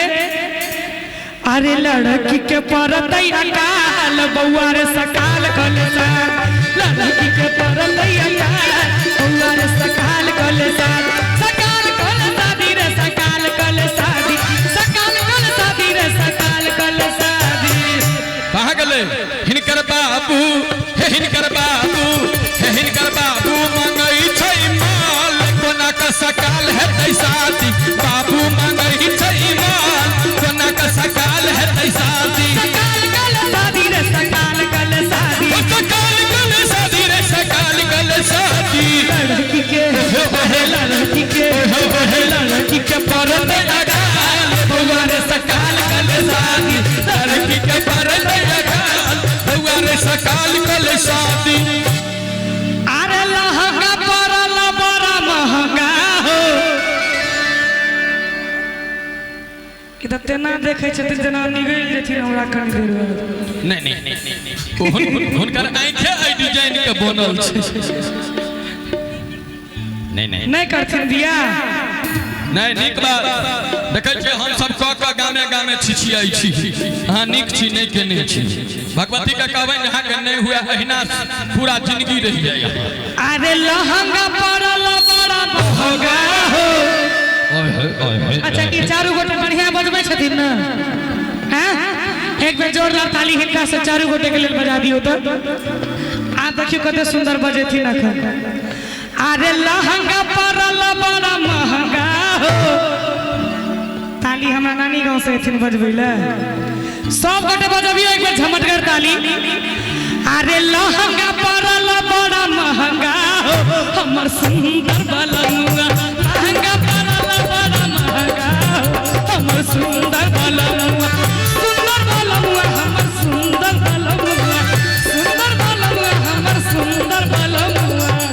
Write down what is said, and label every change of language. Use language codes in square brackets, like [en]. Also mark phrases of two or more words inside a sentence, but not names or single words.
[mai] अरे लड़की के परतई अकाल बउआ रे सकाल कलेसा, लड़की के परतई अकाल बउआ रे सकाल कलेसा, सकाल कलेसा दी रे सकाल कलेसा दी, सकाल कलेसा दी रे सकाल कलेसा दी। कहाँ गले हिनकर बाबू हिनकर बाबू हिनकर बाबू मंगई छै माल कोना का सकाल है तैसाती, बाबू मंगई छै माल कोना का सकाल है तैसाती, सकाल कलेसा दी रे सकाल कलेसा दी, सकाल कलेसा दी रे सकाल कलेसा दी। लड़की के लड़की के लड़की के परतई अकाल बउआ रे सकाल कलेसा दी, लड़की के परतई अकाल बउआ रे सकाल कलेसा दी। अरे लहंगा परल बड़ा महंगा हो कि तेना देखे छथिन जेना निगल जेथिन हमरा कनि देर बाद। नहीं हुनकर आंखें आई डिजाइन के बनल छै। नहीं करथिन बियाह नहीं निक बात देखे छै हम सब क गामे गामे छिछियाई छी, हां निक छी नहीं केने छी। भगवती के कहबन जहां के नहीं हुआ अहिना पूरा जिंदगी रह जाय। अरे लहंगा परल बड़ा महंगा हो। अच्छा ई चारू गोटे बढ़िया बजबै छथिन न, हैं एक बेर जोरदार ताली हिनका से चारू गोटे के लेल बजा दियो तो। आ देखियो कते सुंदर बजेथिन अखन। अरे लहंगा परल बड़ा महंगा हो, ताली हमरा नानी गांव से एथिन बजबै ले, सब गोटे बजबियो एक बेर झमटगर ताली। अरे लहंगा परल बड़ा महंगा हो हमर सुंदर बलनुआ, लहंगा परल बड़ा महंगा हो हमर सुंदर बलनुआ, सुंदर बलनुआ हमर सुंदर बलनुआ, सुंदर बलनुआ हमर सुंदर बलनुआ।